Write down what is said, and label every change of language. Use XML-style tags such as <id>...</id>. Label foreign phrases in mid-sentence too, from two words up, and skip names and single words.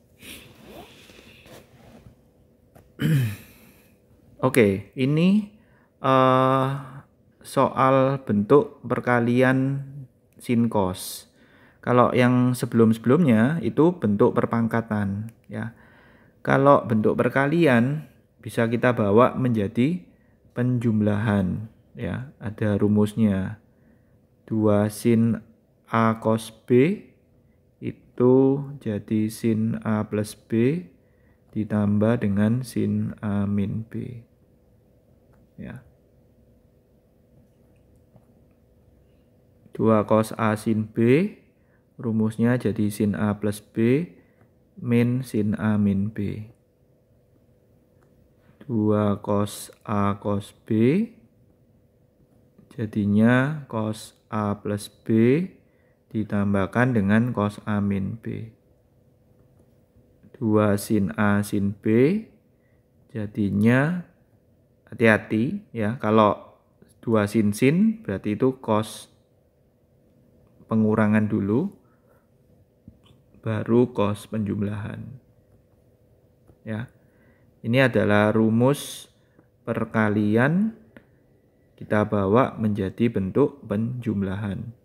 <id>Oke, ini soal bentuk perkalian sin cos. Kalau yang sebelum-sebelumnya itu bentuk perpangkatan ya. Kalau bentuk perkalian bisa kita bawa menjadi penjumlahan ya. Ada rumusnya. 2 sin A cos B itu jadi sin A plus B ditambah dengan sin A min B. Ya. 2 cos A sin B, rumusnya jadi sin A plus B min sin A min B. 2 cos A cos B, jadinya cos A plus B ditambahkan dengan cos A min B. 2 sin A sin B, jadinya, hati-hati ya, kalau 2 sin berarti itu cos pengurangan dulu, baru cos penjumlahan. Ya, ini adalah rumus perkalian kita bawa menjadi bentuk penjumlahan.</id>